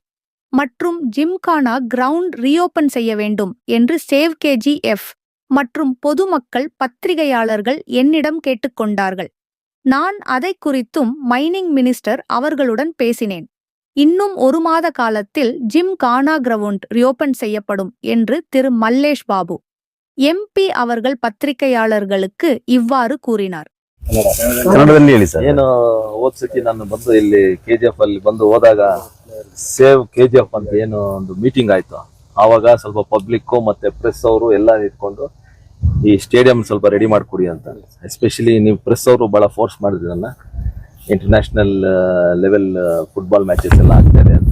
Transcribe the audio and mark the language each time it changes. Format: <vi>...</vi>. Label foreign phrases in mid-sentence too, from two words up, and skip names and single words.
<ta>மற்றும் ஜிம்கானா கிரவுண்ட் ரீஓபன் செய்ய வேண்டும் என்று சேவ் KGF மற்றும் பொதுமக்கள் பத்திரிகையாளர்கள் என்னிடம் கேட்டுக்கொண்டார்கள். நான் அதை குறித்தும்</ta> <en>mining minister</en> <ta>அவர்களுடன் பேசினேன். இன்னும் 1 மாத காலத்தில் ஜிம்கானா கிரவுண்ட் ரீஓபன் செய்யப்படும் என்று திரு மல்லேஷ் பாபு MP அவர்கள் ಪತ್ರಿಕೆಯಾளர்களுக்கு இவ்வாறு கூறினார்.</ta> <kn>ಕನ್ನಡದಲ್ಲಿ ಹೇಳಿ ಸರ್. ಏನು ಓದ್ಸತಿ ನಾನು ಬಂದು ಇಲ್ಲಿ KGF ಅಲ್ಲಿ ಬಂದು ಹೋದಾಗ ಸೇವ್ KGF ಅಂತ ಏನು ಒಂದು ಮೀಟಿಂಗ್ ಆಯ್ತು. ಆವಾಗ ಸ್ವಲ್ಪ ಪಬ್ಲಿಕ್ ಮತ್ತೆ ಪ್ರೆಸ್ ಅವರು ಎಲ್ಲ ಇಟ್ಕೊಂಡು ಈ ಸ್ಟೇಡಿಯಂ ಸ್ವಲ್ಪ ರೆಡಿ ಮಾಡ್ಕೊಡಿ ಅಂತ, ಎಸ್ಪೆಷಲಿ ನೀವು ಪ್ರೆಸ್ ಅವರು ಬಹಳ ಫೋರ್ಸ್ ಮಾಡಿದ್ರಲ್ಲ,</kn> <en>international level football matches</en> <kn>ಎಲ್ಲ ಆಗ್ತಾರೆ ಅಂತ.</kn>